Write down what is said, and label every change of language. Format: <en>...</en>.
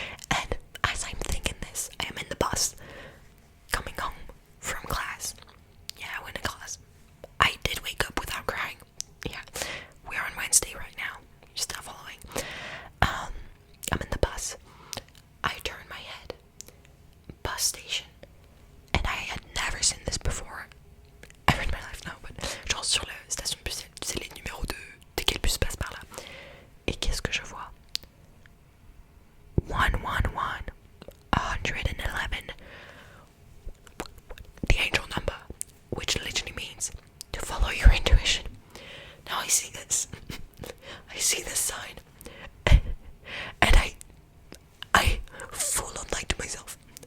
<en>And as I'm thinking this, I am in the bus coming home from class. Yeah, I went to class. I did wake up without crying. Yeah, we're on Wednesday right now. You're still following. I'm in the bus. I turn my head. Bus station. And I had never seen this before.</en> <fr>Ever in my life, no, but genre sur la station de bus, c'est les numéros de quel bus passe par là. Et qu'est-ce que je vois?</fr> <en>111, 111, the angel number, which literally means to follow your intuition. Now I see this. I see this sign. And I full on lied to myself.</en>